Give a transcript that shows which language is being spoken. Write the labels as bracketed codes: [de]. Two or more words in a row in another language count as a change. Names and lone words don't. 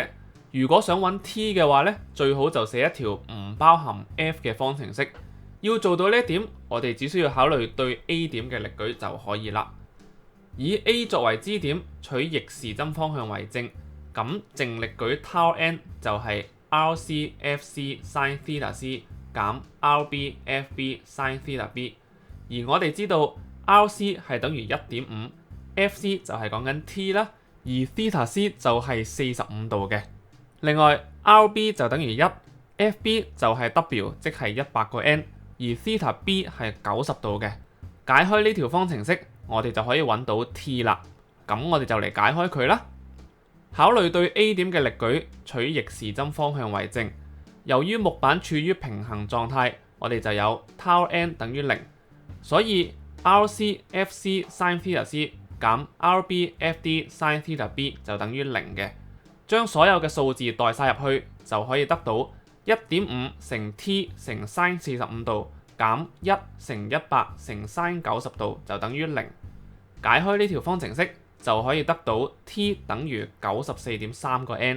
[yue] 如果想揾 T 嘅話呢，最好就寫一條唔包含 F 嘅方程式。要做到呢一點，我哋只需要考慮對 A 點嘅力矩就可以啦。以 A 作為支點，取逆時針方向為正，咁淨力舉 tau n 就係 RC FC sin theta c 減 RB FB sin theta b。而我哋知道 RC 係等於 1.5，FC 就係講緊 t 啦，而 theta c 就係45度嘅。另外 RB 就等於1，FB 就係 W， 即係100個 n， 而 theta b 係90度嘅。解開呢條方程式，我哋就可以揾到 t 啦。咁我哋就嚟解開佢啦。考慮對 A 點嘅力舉，取逆時針方向為正。由於木板處於平衡狀態，我哋就有 tau n 等於0，所以 RC FC sin theta c 減 RB FD sin theta b 就等於0嘅。將所有嘅數字代晒入去，就可以得到 1.5 乘 t 乘 sin 45度減1乘100乘 sin 90度就等於0。解開呢條方程式就可以得到 t 等於 94.3 個 n。